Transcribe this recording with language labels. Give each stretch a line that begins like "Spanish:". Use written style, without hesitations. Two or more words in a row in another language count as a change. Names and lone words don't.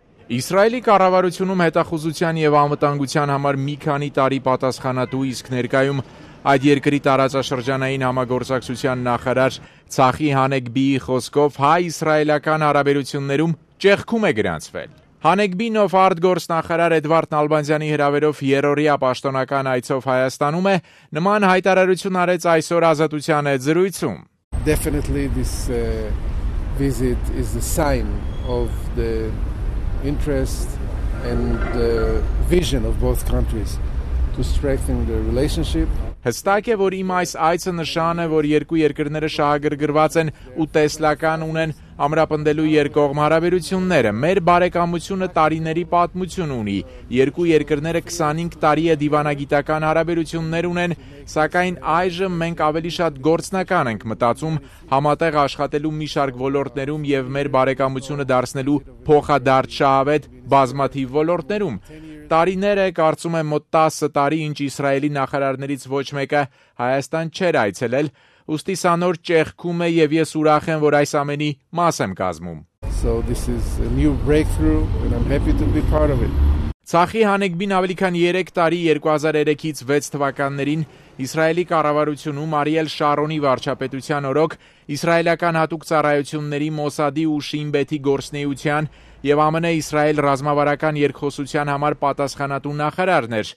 Armenian: Իսրայելի կառավարությունում հետախուզության եւ անվտանգության համար մի քանի տարի պատասխանատու, իսկ ներկայում այդ երկրի տարածաշրջանային համագործակցության նախարար Ցախի Հանեգբիի խոսքով հայ-իսրայելական հարաբերություններում ճեղքում է գրանցվել։ Հանեգբին ով արտգործնախարար Էդվարդ Նալբանդյանի հրավերով երրորդյա պաշտոնական այցով Հայաստանում է, նման հայտարարություն արեց այսօր Ազատության հետ զրույցում։
English: Definitely this visit is the sign of the interest and the vision of both countries to strengthen the relationship.
Armenian: Հստակ է, որ իմ այս այցը նշան է, որ երկու երկրները շահագրգռված են ու տեսլական ունեն ամրապնդելու երկկողմ հարաբերությունները։ Մեր բարեկամությունը տարիների պատմություն ունի։ Երկու երկրները 25 տարի է դիվանագիտական հարաբերություններ ունեն, սակայն այժմ մենք ավելի շատ գործնական ենք մտածում համատեղ աշխատելու մի շարք ոլորտներում եւ մեր բարեկամությունը դարձնելու փոխադարձ բազմաթիվ ոլորտներում։ Տարիներ է, կարծում եմ մոտ 10 տարի, ինչ Իսրայելի նախարարներից ոչ մեկը Հայաստան չէր այցելել, ուստի սա նոր ճեղքում է եւ ես ուրախ եմ, որ այս ամենի մաս եմ կազմում։
English: So this is a new breakthrough and I'm happy to be part of it.
Armenian: Ցախի Հանեգբին ավելի քան 3 տարի 2003-ից 6 թվականներին Իսրայելի կառավարությունում Արիել Շարոնի վարչապետության օրոք իսրայելական հատուկ ծառայությունների Մոսադի ու Շին Բեթի գործնեության եւ ԱՄՆ-Իսրայել ռազմավարական երկխոսության համար պատասխանատու նախարարն էր։